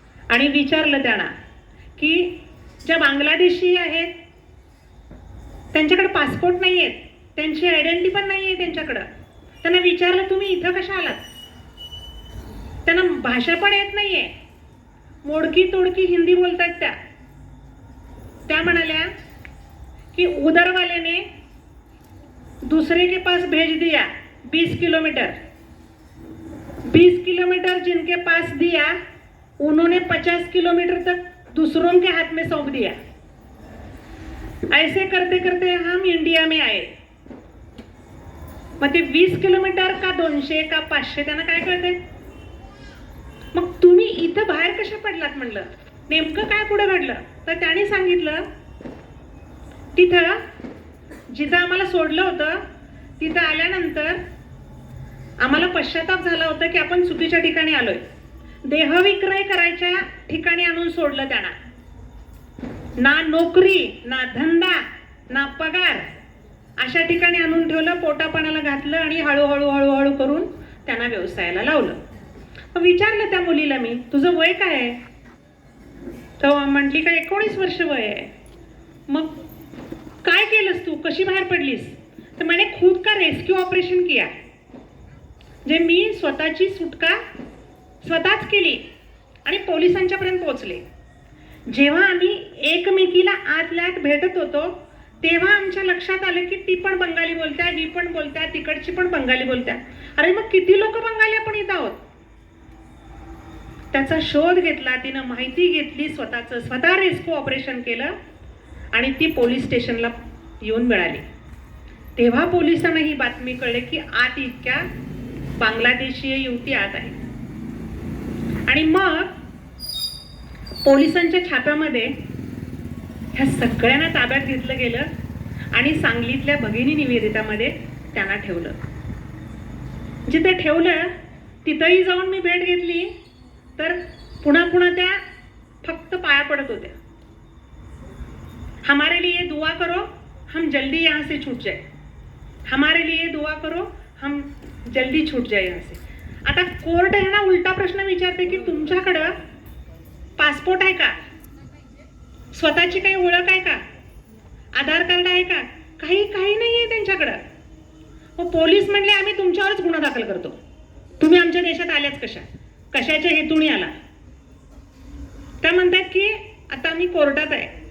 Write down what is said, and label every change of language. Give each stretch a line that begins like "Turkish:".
Marathi: आणि विचारलं त्यांना की ज्या बांगलादेशी आहेत त्यांच्याकडे पासपोर्ट नाही आहेत, त्यांची आयडेंटिटी पण नाही आहे त्यांच्याकडं. त्यांना विचारलं तुम्ही इथं कशा आलात? त्यांना भाषा पण येत नाहीये, मोडकी तोडकी हिंदी बोलतात त्या.
Hindi: त्या म्हणाल्या कि उधर वाले ने दूसरे के पास भेज दिया 20 किलोमीटर, 20 किलोमीटर जिनके पास दिया उन्होंने 50 किलोमीटर तक दूसरों के हाथ में सौंप दिया. ऐसे करते करते हम इंडिया में आए.
Marathi: मग ते 20 किलोमीटर का 200 का 500 त्यांना काय कळतंय? मग तुम्ही इथं बाहेर कशा पडलात म्हणलं, नेमकं काय पुढे घडलं? तर त्यांनी सांगितलं तिथं जिथं आम्हाला सोडलं होतं तिथं आल्यानंतर आम्हाला पश्चाताप झाला होता की आपण चुकीच्या ठिकाणी आलोय. देहविक्रय करायच्या ठिकाणी आणून सोडलं त्यांना. ना नोकरी, ना धंदा, ना पगार, अशा ठिकाणी आणून ठेवलं, पोटापाण्याला घातलं आणि हळूहळू हळूहळू करून त्यांना व्यवसायाला लावलं. विचारलं त्या मुलीला मी, तुझं वय काय आहे? तर म्हटली का 19 वर्ष वय आहे. मग काय केलंस तू, कशी बाहेर पडलीस?
Hindi: तर मैंने खुद का रेस्क्यू ऑपरेशन किया.
Marathi: जे मी स्वतःची सुटका स्वतःच केली आणि पोलिसांच्या पर्यंत पोहोचले. जेव्हा आम्ही एकमेकीला आतल्या आत भेटत होतो तेव्हा आमच्या लक्षात आलं की ती पण बंगाली बोलत्या, ही पण बोलत्या, तिकडची पण बंगाली बोलत्या. अरे मग किती लोक बंगाली आपण इथं आहोत? त्याचा शोध घेतला, तिनं माहिती घेतली, स्वतः रेस्क्यू ऑपरेशन केलं आणि ती पोलीस स्टेशनला येऊन मिळाली. तेव्हा पोलिसांना ही बातमी कळली की आत इतक्या बांगलादेशीय युवती आत आहे. आणि मग पोलिसांच्या छाप्यामध्ये ह्या सगळ्यांना ताब्यात घेतलं गेलं आणि सांगलीतल्या भगिनी निवेदितामध्ये त्यांना ठेवलं. जिथे ठेवलं तिथंही जाऊन मी भेट घेतली तर पुन्हा पुन्हा त्या फक्त पाया पडत होत्या.
Hindi: हमारे लिए दुआ करो, हम जल्दी यहाँ से छूट जाए. हमारे लिए दुआ करो, हम जल्दी छूट जाए यहाँ से.
Marathi: आता कोर्ट आहे ना उलटा प्रश्न विचारते की तुमच्याकडं पासपोर्ट आहे का, स्वतःची काही ओळख आहे का, आधार कार्ड आहे का? काही नाही आहे त्यांच्याकडं. मग पोलीस म्हणले आम्ही तुमच्यावरच गुन्हा दाखल करतो, तुम्ही आमच्या देशात आल्याच कशाच्या हेतूने आला? त्या म्हणतात की आता आम्ही कोर्टात आहे.